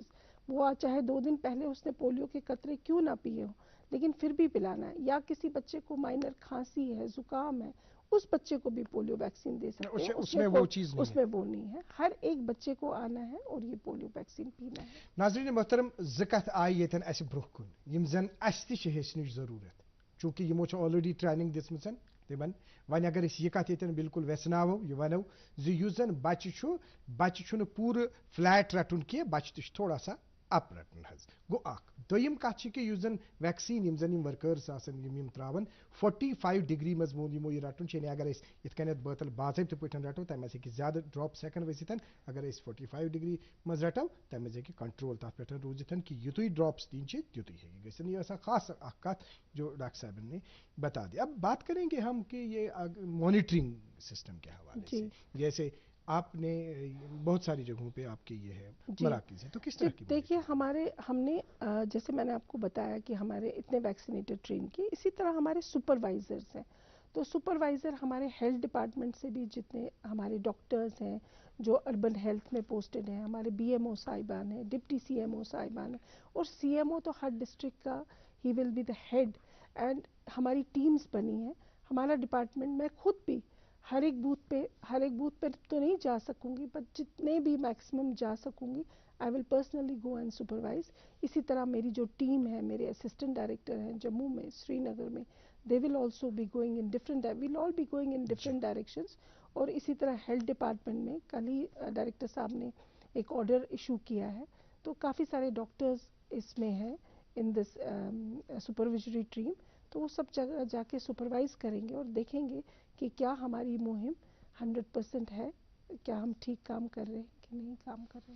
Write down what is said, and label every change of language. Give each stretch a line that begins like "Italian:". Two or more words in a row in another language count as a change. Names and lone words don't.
Urdu: وہ چاہے 2 دن پہلے اس نے پولیو کے قطرے کیوں نہ پیے ہوں، لیکن پھر بھی پلانا ہے. یا کسی بچے کو مائنر کھانسی ہے، زکام ہے، اس بچے کو بھی
English: polio vaccine
Urdu: دے سکتے ہیں. اس میں وہ چیز نہیں ہے، اس میں وہ نہیں ہے. ہر ایک بچے کو آنا ہے اور یہ
English: polio vaccine
Urdu: پینا ہے.
Kashmiri: ناظرین محترم، زکت آئی یتن اس برونٛہہ کُن یم زن اس تہِ چھِ ہیٚچھنٕچ ضروٗرت، چوٗنٛکہِ یمو چھِ
English: already training
Kashmiri: دِژمٕژ تمن. وۄنۍ اگر أسۍ یہِ کتھ ییٚتٮ۪ن بالکل ویژناوو، یہِ ونو زِ یُس زن بچہِ چھُنہٕ پوٗرٕ فلیٹ رٹُن کینٛہہ، بچہِ تہِ چھُ
Urdu: تھوڑا سا
Kashmiri: اپ رٹُن حظ. گوٚو اکھ. دوٚیِم کتھ چھِ کہِ یُس زن ویکسیٖن یم زن ورکٲرٕس آسن یم تراون 45 ڈگری منٛز ووٚن یمو یہِ رٹُن چھُ. یعنی اگر أسۍ یِتھ کٔنٮ۪تھ بٲتل باضٲبطہٕ پٲٹھۍ رٹو تمہِ منٛز ہیٚکہِ زیادٕ ڈراپس ہٮ۪کن ؤسِتھ. اگر أسۍ 45 ڈگری منٛز رٹو تمہِ منٛز ہیٚکہِ کنٹرول تتھ پٮ۪ٹھ روٗزِتھ کہ یُتُے ڈراپس دِنۍ چھِ تیُتُے ہیٚکہِ گٔژھِتھ. یہ ٲس خاص اکھ کتھ
Urdu: جو ڈاکٹر صاحب نے بتا دی. اب بات کریں گے ہم کہ یہ
English: monitoring system
Urdu: کے حوالے سے، جیسے آپ نے بہت ساری جگہوں پہ آپ کے یہ ہے مراکز ہیں، تو کس طرح کی؟ دیکھیے ہم نے جیسے میں نے آپ کو بتایا کہ ہمارے اتنے
English: vaccinator train
Urdu: کیے، اسی طرح ہمارے سپروائزرز ہیں. تو سپروائزر ہمارے
English: health department
Urdu: سے بھی جتنے ہمارے ڈاکٹرز ہیں جو
English: urban health
Urdu: میں پوسٹڈ ہیں، ہمارے بی ایم او صاحبان ہیں، ڈپٹی سی ایم او صاحبان ہیں، اور سی ایم او تو ہر ڈسٹرکٹ کا ہی
English: will be the head.
Urdu: اینڈ ہماری ٹیمز بنی ہیں. ہمارا ڈپارٹمنٹ، میں خود بھی ہر ایک بوتھ پہ تو نہیں جا سکوں گی، بٹ جتنے بھی میکسیمم جا سکوں گی
English: I will personally go and supervise.
Urdu: اسی طرح میری جو ٹیم ہے، میرے
English: assistant director
Urdu: ہیں جموں میں، سری نگر میں،
English: they will also be going in different, we'll all be going in different directions.
Urdu: اور اسی طرح
English: health department
Urdu: میں کل ہی ڈائریکٹر صاحب نے ایک
English: order issue
Urdu: کیا ہے، تو کافی سارے ڈاکٹرز اس میں ہیں
English: in this supervisory team.
Urdu: تو وہ سب جگہ جا کے سپروائز کریں گے اور دیکھیں گے کہ کیا ہماری مہم 100% ہے، کیا ہم ٹھیک کام کر رہے ہیں کہ نہیں کام کر رہے ہیں.